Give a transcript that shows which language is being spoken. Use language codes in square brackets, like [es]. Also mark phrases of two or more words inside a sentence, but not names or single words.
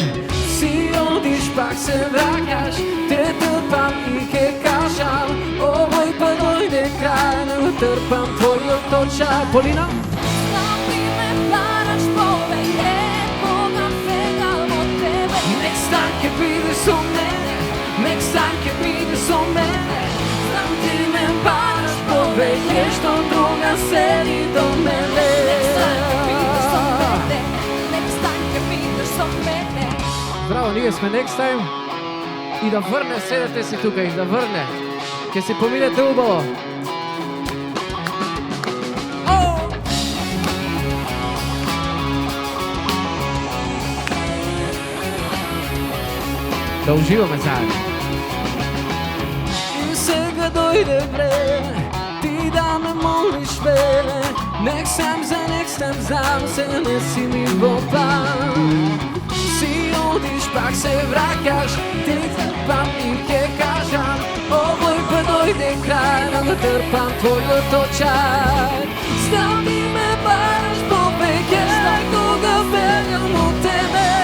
[mk] Си одиш, пак се враќаш, те трпам и ке кажам, овој па дојде крај, не трпам твојот очај. Полина? Знам ти ме бараш повеќе, кога бегам од тебе. [en] Next time [mk] ќе биде со мене, [en] next time [mk] ќе биде со мене. Знам ти ме бараш повеќе, што друга седи до мене. [en] Next time [mk] ќе бидеш со мене, [en] next time [mk] ќе бидеш со мене. Браво, ние сме Next Time. И да врне, седете си тука, и да врне. Ќе се поминете убаво. Да уживаме заедно. И сега дојде време, ти да ме молиш веле. [en] Next time, [mk] знам се не си ми во план. Си одиш, пак се враќаш, ти трпам и ке кажам, овој па дојде крај, да трпам твојот очај. Знам ти ме бараш повеќе, кога бегам од тебе.